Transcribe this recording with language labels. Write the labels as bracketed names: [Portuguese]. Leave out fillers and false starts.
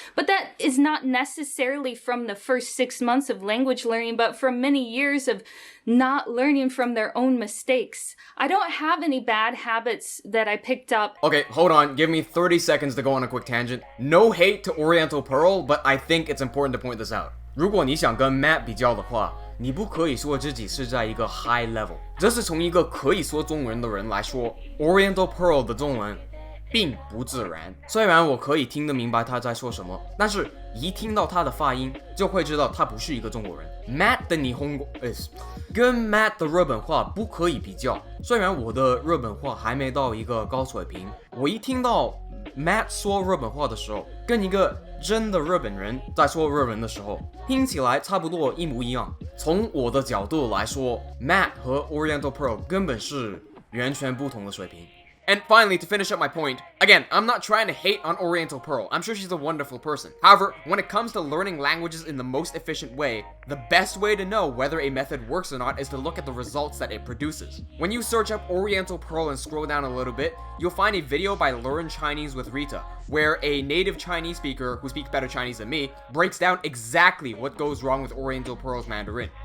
[English] But that is not necessarily from the first 6 months of language learning, but from many years of not learning from their own mistakes. I don't have any bad habits that I picked up. Okay, hold on, give me 30 seconds to go on a quick tangent. No hate to Oriental Pearl, but I think it's important to point this out. [Chinese] 如果你想跟 Matt 比较的话，你不可以说自己是在一个 [English] high level。 [Chinese] 这是从一个可以说中文的人来说 ，Oriental Pearl 的中文并不自然。虽然我可以听得明白他在说什么，但是一听到他的发音，就会知道他不是一个中国人。 Matt 的日本跟 Matt 的日本话不可以比较。虽然我的日本话还没到一个高水平，我一听到 Matt 说日本话的时候，跟一个真的日本人在说日文的时候，听起来差不多一模一样。从我的角度来说 ，Matt 和 Oriental Pearl 根本是完全不同的水平。 [English] And finally, to finish up my point, again, I'm not trying to hate on Oriental Pearl. I'm sure she's a wonderful person. However, when it comes to learning languages in the most efficient way, the best way to know whether a method works or not is to look at the results that it produces. When you search up Oriental Pearl and scroll down a little bit, you'll find a video by Learn Chinese with Rita, where a native Chinese speaker who speaks better Chinese than me breaks down exactly what goes wrong with Oriental Pearl's Mandarin.